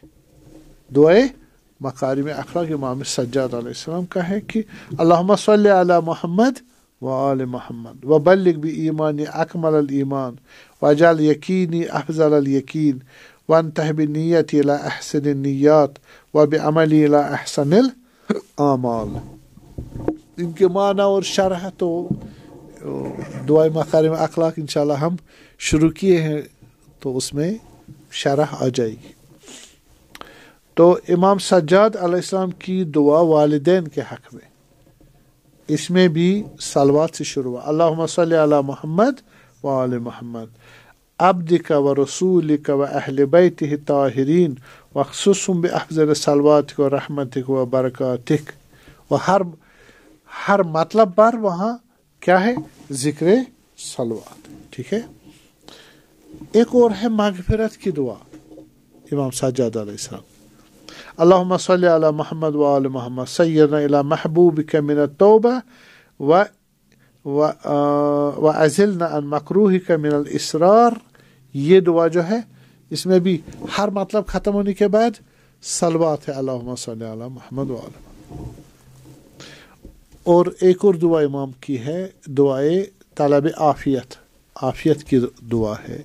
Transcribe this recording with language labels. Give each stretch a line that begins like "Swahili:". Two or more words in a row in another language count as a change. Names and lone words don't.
Urdu: دعائے مکارم اخلاق امام سجاد علیہ السلام کا ہے کہ
Arabic: اللہم صلی علی محمد و آل محمد و بلغ بی ایمانی اکمل الایمان وجعل یقینی افضل الیقین وانتہ بنیتی الی احسن النیات و بعملی الی احسن الاعمال.
Urdu: ان کے معنی اور شرح تو دعائے مکارم اخلاق انشاءاللہ ہم شروع کیے ہیں تو اس میں شرح آ جائے گی. تو امام سجاد علیہ السلام کی دعا والدین کے حق میں اس میں بھی صلوات سے شروع ہوا.
Arabic: اللہم صلی علی محمد و آل محمد عبدک و رسولک و اہل بیتہ الطاہرین وخصوصم بافضل صلواتک و رحمتک و برکاتک.
Urdu: و ہر مطلب پر وہاں کیا ہے؟ ذکر صلوات. ٹھیک ہے. ایک اور ہے مغفرت کی دعا امام سجاد علیہ السلام.
Arabic: اللهم صل على محمد وآل محمد سيرنا إلى محبوبك من التوبة وأزلنا عن مكروهك من الإصرار.
Urdu: یہ دعا جو ہے اس میں بھی ہر مطلب ختم ہونے کے بعد صلوات ہے
Arabic: اللہم صلی علی محمد وآل محمد.
Urdu: اور ایک اور دعا امام کی ہے دعائے طلب عافیت کی دعا ہے.